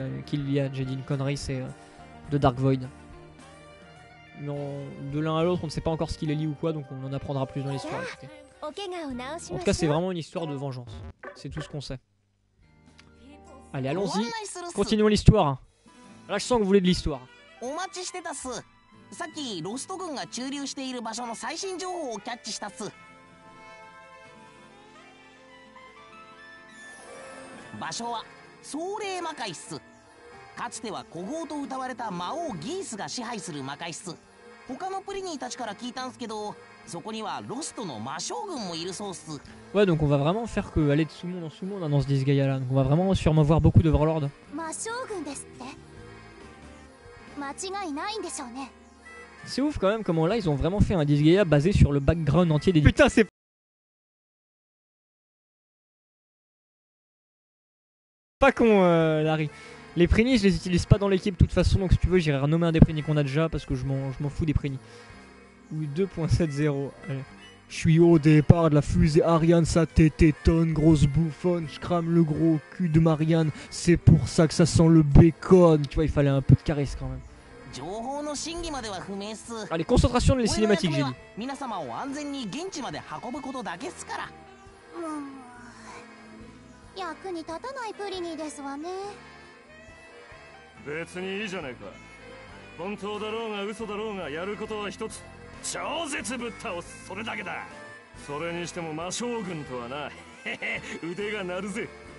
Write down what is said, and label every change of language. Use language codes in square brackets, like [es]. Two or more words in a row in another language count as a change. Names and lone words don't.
[fr] Kylian, j'ai dit une connerie, c'est de Dark Void. Mais de l'un à l'autre, on ne sait pas encore ce qu'il est lié ou quoi, donc on en apprendra plus dans l'histoire. En tout cas, c'est vraiment une histoire de vengeance. C'est tout ce qu'on sait. Allez, allons-y. Continuons l'histoire. Là, je sens que vous voulez de l'histoire. [ja] さっきロスト軍が駐留している場所の最新情報をキャッチしたっす。場所は壮麗魔界っす。かつては古豪と謳われた魔王ギースが支配する魔界っす。他のプリニーたちから聞いたんすけど、そこにはロストの魔将軍もいるそうっす。 [fr] Ouais, donc on va vraiment faire que aller de sous-monde en sous-monde dans ce Disgaea là. Donc on va vraiment sûrement voir beaucoup de Warlords. [ja] 魔将軍ですって。間違いないんでしょうね。 [fr] C'est ouf quand même comment là ils ont vraiment fait un Disgaea basé sur le background entier des... Putain c'est pas con Larry. Les prénis je les utilise pas dans l'équipe de toute façon, donc si tu veux j'irai renommer un des prénis qu'on a déjà parce que je m'en fous des prénis. Oui 2.70. Je suis au départ de la fusée Ariane, ça tétonne, grosse bouffonne, je crame le gros cul de Marianne, c'est pour ça que ça sent le bacon. Tu vois il fallait un peu de charisme quand même. [ja] 情報の真偽までは不明っす。 [fr] Allez, concentration de les cinématiques, j'ai dit. [ja] 皆様を安全に現地まで運ぶことだけっすから。役に立たないプリニーですわね。別にいいじゃないか。本当だろうが嘘だろうがやることは一つ。超絶ぶっ倒す、それだけだ。それにしても魔将軍とはな、腕が鳴るぜ。